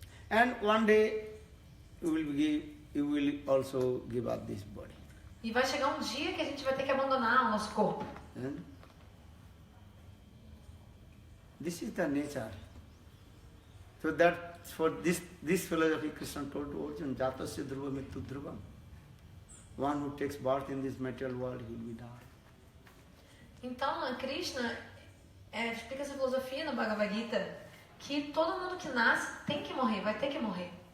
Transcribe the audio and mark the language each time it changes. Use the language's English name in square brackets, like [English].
[English] And one day you will also give up this body. [Portuguese] E vai chegar um dia que a gente vai ter que abandonar o nosso corpo. [English] This is the nature. So that for this philosophy Krishna told to Arjuna, [Sanskrit] Jatasya dhruva mrityu dhruvam. [English] One who takes birth in this material world, he will die. [Portuguese] Então, a Krishna explica essa filosofia no Bhagavad Gita, que todo mundo que nasce tem que morrer, vai ter que morrer.